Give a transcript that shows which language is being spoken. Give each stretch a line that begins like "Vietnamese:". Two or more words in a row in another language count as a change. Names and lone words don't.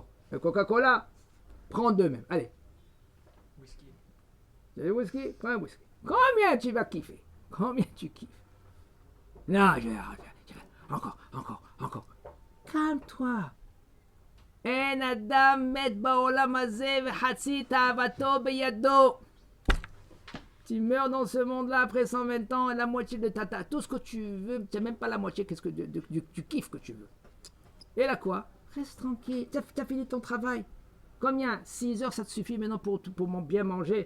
French: Le Coca-Cola? Prends deux même. Allez. Whisky. Tu veux whisky? Prends un whisky. Combien tu vas kiffer? Combien tu kiffes? Non, je vais. Encore. Calme-toi.
Hebrew: אין אדם מת בעולם הזה וחצי תאוותו בידו.
French: Tu meurs dans ce monde-là après 120 ans et la moitié de tout ce que tu veux, tu n'as même pas la moitié du kiff que tu veux. Et là quoi? Reste tranquille. Tu as fini ton travail. Combien? 6 heures, ça te suffit maintenant pour bien manger?